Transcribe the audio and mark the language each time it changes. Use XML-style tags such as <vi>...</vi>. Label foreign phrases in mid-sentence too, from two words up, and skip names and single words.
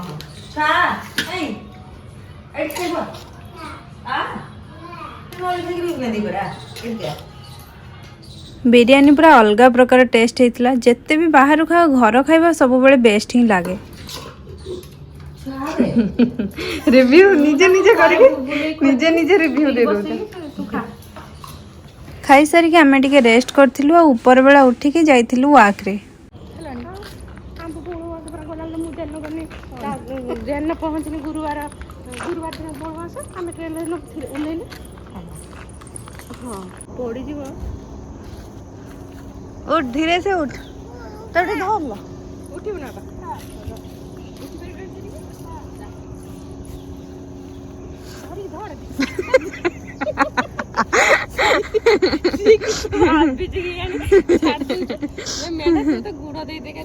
<or>ବିରିୟାନୀ ପୁରା ଅଲଗା ପ୍ରକାର ଟେଷ୍ଟ ହେଇଥିଲା ଯେତେ ବି ବାହାରୁ ଖାଅ ଘର ଖାଇବା ସବୁବେଳେ ବେଷ୍ଟ ହିଁ ଲାଗେ ରିଭ୍ୟୁ ନିଜେ ନିଜେ କରିକି ନିଜେ ନିଜେ ରିଭ୍ୟୁ ଦେଇ ଦଉଛ ଖାଇସାରିକି ଆମେ ଟିକେ ରେଷ୍ଟ କରିଥିଲୁ ଆଉ ଉପର ବେଳା ଉଠିକି ଯାଇଥିଲୁ ୱାକ୍ରେ ପହଞ୍ଚିଲି ଗୁରୁବାର ଦିନ ବଳବାସ ଆମେ ଟ୍ରେନରେ ଓହ୍ଲେଇଲେ ହଁ ପଡ଼ିଯିବ</or> <hi>उठ धीरे से उठ तो धर लो</hi> <or>ଉଠିବୁ ନା ଗୁଡ଼ ଦେଇ ଦେଖା</or>